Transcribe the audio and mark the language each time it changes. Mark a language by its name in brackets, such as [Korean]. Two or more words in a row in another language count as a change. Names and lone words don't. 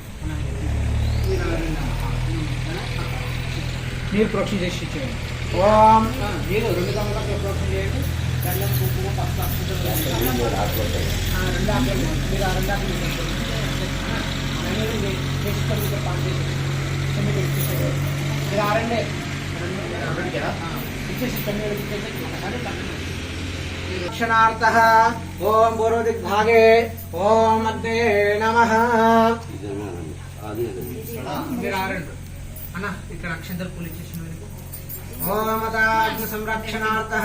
[Telugu] మీరు ప్రోక్షణ చేసి ఇచ్చేయండి ఓం మీరు రెండు కమ్మలకు ప్రోక్షణ చేయండి దండం కుంకుమ పసుపు అక్షతలు రెండు ఆకులు మీరు ఆ రెండు ఆకులు మీరు ఆరండే ఇచ్చేసి [Sanskrit] क्षणार्थः ओम पूर्वदिग्भागे ओम अग्ने नमः ओम अग्नि संरक्षणार्थः